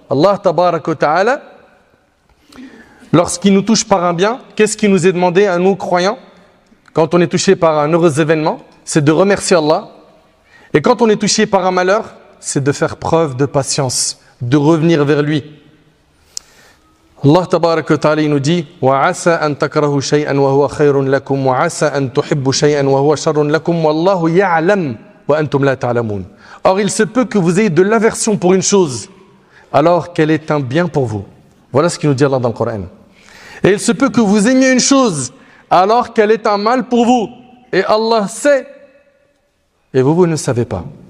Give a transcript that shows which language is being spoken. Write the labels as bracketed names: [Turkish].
[French] Allah Tabaraka wa Ta'ala, lorsqu'il nous touche par un bien, qu'est-ce qui nous est demandé à nous croyants? Quand on est touché par un heureux événement, c'est de remercier Allah. Et quand on est touché par un malheur, c'est de faire preuve de patience, de revenir vers lui. [Arabic] Allah Tabaraka wa Ta'ala [French] nous dit [Arabic] وَعَسَى أَن تَكْرَهُ شَيْئًا وَهُوَ خَيْرٌ لَكُمْ وَعَسَى أَن تُحِبُّ شَيْئًا وَهُوَ شَرٌ لَكُمْ وَاللَّهُ يَعْلَمُ وَأَنْتُمْ لَا تَعْلَمُونَ. [French] Or, il se peut que vous ayez de l'aversion pour une chose, alors qu'elle est un bien pour vous. Voilà ce qu'il nous dit Allah dans le Coran. Et il se peut que vous aimiez une chose, alors qu'elle est un mal pour vous. Et Allah sait, et vous ne savez pas.